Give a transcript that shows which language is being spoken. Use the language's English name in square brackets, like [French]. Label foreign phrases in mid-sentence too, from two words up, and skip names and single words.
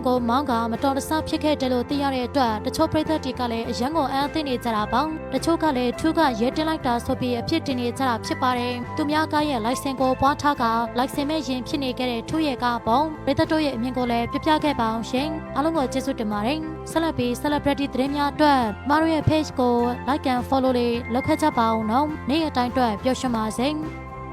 [Burmese] ကိုမောင်းကမတော်တဆဖြစ်ခဲ့တယ်လို့သိရတဲ့အတွက်တချို့ပြည်သက်တွေကလည်းအရန်ကိုအံ့အသင့်နေကြတာပေါ့။တချို့ကလည်းသူကရဲတင်လိုက်တာဆိုပြီးအဖြစ်တင်နေကြတာဖြစ်ပါတယ်။သူများကရဲ့လိုင်စင်ကိုပွားထားကလိုင်စင်မဲ့ရင်ဖြစ်နေခဲ့တဲ့သူရဲ့ကပေါ့။ပြည်သက်တို့ရဲ့အမြင်ကိုလည်းပြပြခဲ့ပါအောင်ရှင်။အားလုံးကိုကျေးဇူးတင်ပါတယ်။ဆက်လက်ပြီး celebrity သတင်းများအတွက်မတို့ရဲ့ page ကို [English] like and follow [Burmese] လေးလုပ်ခဲ့ကြပါအောင်နော်။နေ့ရက်တိုင်းအတွက်ပျော်ရွှင်ပါစေ။